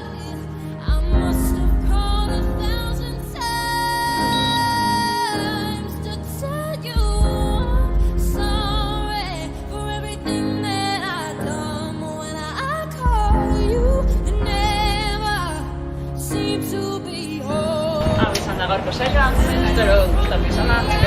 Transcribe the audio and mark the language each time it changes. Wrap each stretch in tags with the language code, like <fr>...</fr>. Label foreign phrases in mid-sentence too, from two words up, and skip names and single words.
<en>I must have called 1,000 times to tell you I'm sorry for everything that I've done. When I call, you never seem to be home.</en> <eu>Hau izan da gaurko saioa, espero gustatu izana.</eu>